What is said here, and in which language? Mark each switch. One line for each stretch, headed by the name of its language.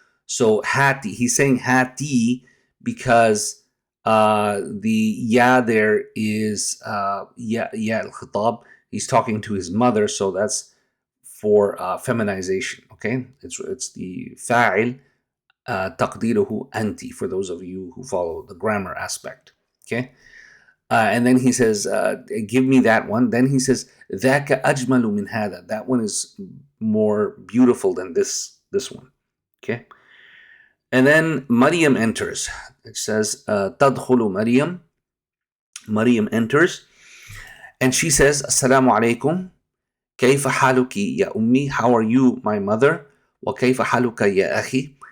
English: So hati, he's saying hati because the ya there is ya al-khitab. He's talking to his mother, so that's for feminization, okay? It's the fa'il, taqdiruhu anti, for those of you who follow the grammar aspect, okay? And then he says, give me that one. Then he says,
Arabic: ذاك أجمل من هذا.
English: That one is more beautiful than this one, okay? And then Maryam enters. It says, تدخل Maryam. Maryam enters, and she says, Assalamu alaikum.
Arabic: كيف حالك يا أمي?
English: How are you, my mother?
Arabic: وكيف حالك يا أخي?